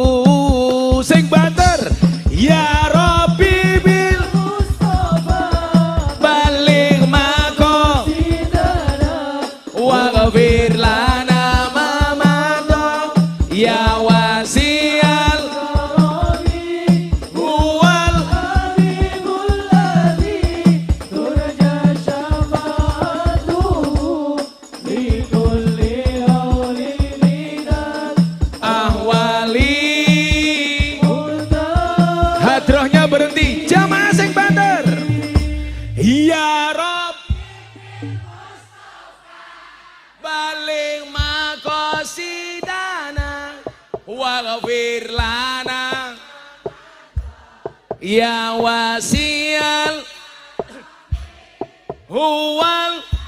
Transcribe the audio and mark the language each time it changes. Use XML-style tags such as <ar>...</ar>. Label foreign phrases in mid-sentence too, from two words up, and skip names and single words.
<jv>Sing banter</jv> <ar>يا رب بالمصطفى بلغ مقاصدنا واغفر لنا ما مضى يا واسع الكرم هو الحبيب الذي ترجى شفاعته لكل هول من الأهوال.</ar> <id>Hadrohnya berhenti,</id> <jv>jamaah sing banter.</jv> <ar>يا رب بلغ مقاصدنا واغفر لنا يا واسع هو</ar>